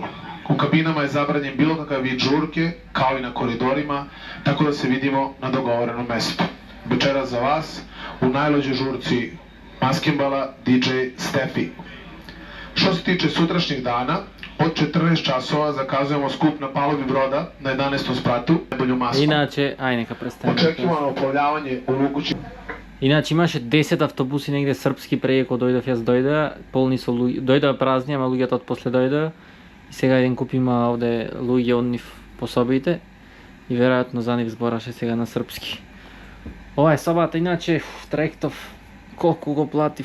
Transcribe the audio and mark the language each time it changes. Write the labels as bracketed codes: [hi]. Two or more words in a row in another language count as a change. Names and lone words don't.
[sr] U kabinama je zabranjen bilo kakav vid žurke, kao i na koridorima, tako da se vidimo na dogovorenom mestu. Večera za vas, u najluđoj žurci maskimbala DJ Stefi. Što se tiče sutrašnjeg dana, od 14 časova zakazujemo skup na palubi broda na 11. spratu, najbolju masku. [mk] Иначе, нека престанем. [sr] Očekivano uplovljavanje u luku će... [mk] Иначе имаше 10 автобуси негде српски преди кога дојдов, јас дојдоа, полни со луѓе, дојдоа празни, ама луѓето од после дојдоа. И сега еден куп има овде луѓе од нив пособите и веројатно за нив збораше сега на српски. Ова е собата, иначе тректов, колку го платив?